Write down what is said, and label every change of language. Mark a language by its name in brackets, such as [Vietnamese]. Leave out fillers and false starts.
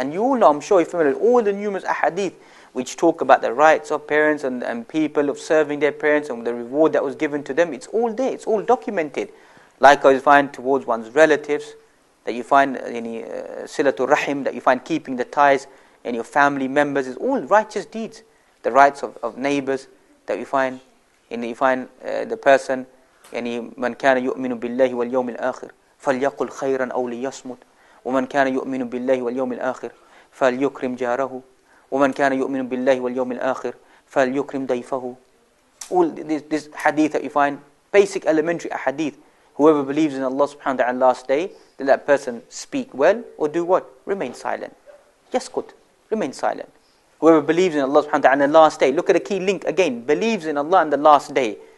[English] And you all know, I'm sure you're familiar with all the numerous ahadith which talk about the rights of parents and people of serving their parents and the reward that was given to them. It's all there, it's all documented. Likewise, you find towards one's relatives, that you find any silatul rahim, that you find keeping the ties, and your family members, is all righteous deeds. The rights of neighbors that you find, the person, [Arabic] من كان يؤمن بالله واليوم الآخر فليقل خيرا أو ليصمت ومن كان يؤمن بالله واليوم الآخر فليكرم جاره ومن كان يؤمن بالله واليوم الآخر فليكرم ضيفه. [English] All this hadith that you find, basic elementary hadith. Whoever believes in Allah subhanahu wa ta'ala last day, then that person speak well or do what? Remain silent. Yaskut, remain silent. Whoever believes in Allah subhanahu wa ta'ala on the last day, look at the key link again, believes in Allah on the last day.